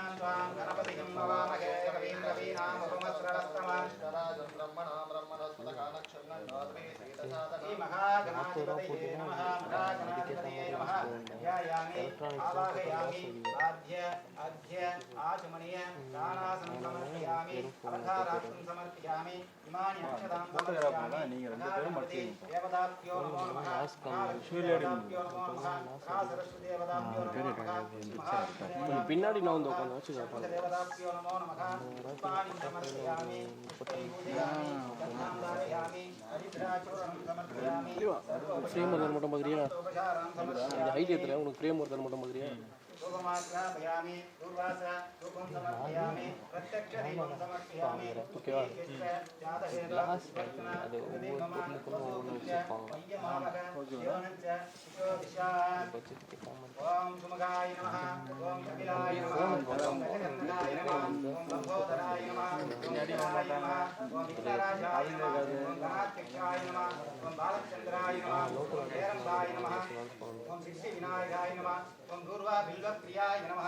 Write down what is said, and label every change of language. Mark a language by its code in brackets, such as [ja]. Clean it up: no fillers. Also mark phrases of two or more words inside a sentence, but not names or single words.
[sa] त्वां गणपतिं नमामहे कविं कवीनामुपमस्रवस्तमं ब्रह्मणा ब्रह्मणस्पतकानक्षण्णं धात्वे श्री महागणाधिपतये नमः महागणाधिपतये नमः ध्यायामि आवाहयामि आद्य अद्य आचमनीय दानासनं समर्पयामि अवतारार्थं समर्पयामि इमानि अक्षतां समर्पयामि देवताभ्यो नमो नमः लक्ष्मीदेवताभ्यो नमो नमः सरस्वती देवताभ्यो नमो नमः [ta] கொஞ்சம் பின்னாடி நான் வந்து உட்காந்து வச்சு காட்டுறேன் [sa] देवताभ्यो नमो नमः पुष्पाणि समर्पयामि पूजयामि गन्धामधारयामि हरिद्राचूर्णं समर्पयामि [ta] ஃப்ரேம் ஒருத்தர் மட்டும் பார்க்குறியா இந்த ஹைட் ஏற்றுறேன் உனக்கு फ्रेम ஒருத்தர் மட்டும் பார்க்குறியா [sa] रूपमात्रापयामि दूर्वास रूपं समर्पयामि प्रत्यक्षदीपं समर्पयामि [ta] ஓகேவா [sa] அது ओम सुमगाय नमः ओम कपिलाय नमः ओम गजकर्णकाय नमः ओम लंबोदराय नमः ओम विष्णुराय नमः ओम विष्णुराजाय नमः ओम गणाध्यक्षाय नमः ओम बालचंद्राय नमः ओम हेरंबाय नमः ओम सिद्धिविनायकाय नमः ओम दूर्वा बिल्वप्रियाय नमः